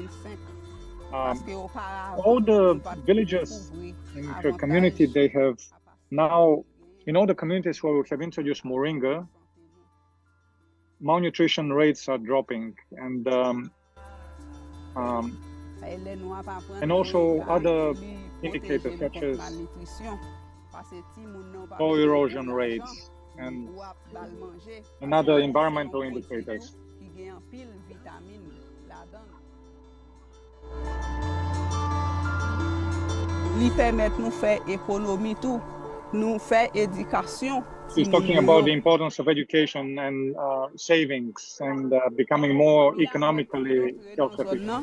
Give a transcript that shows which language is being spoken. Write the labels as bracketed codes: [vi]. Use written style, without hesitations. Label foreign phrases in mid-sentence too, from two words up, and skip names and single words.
[en] All the villages in her community, they have now, in all the communities where we have introduced moringa, malnutrition rates are dropping, and also other indicators such as soil erosion rates and other environmental indicators. [ht] Li permet nou fè ekonomi tou, nous faire éducation. [en] He's talking about the importance of education and savings and becoming more economically self-sufficient.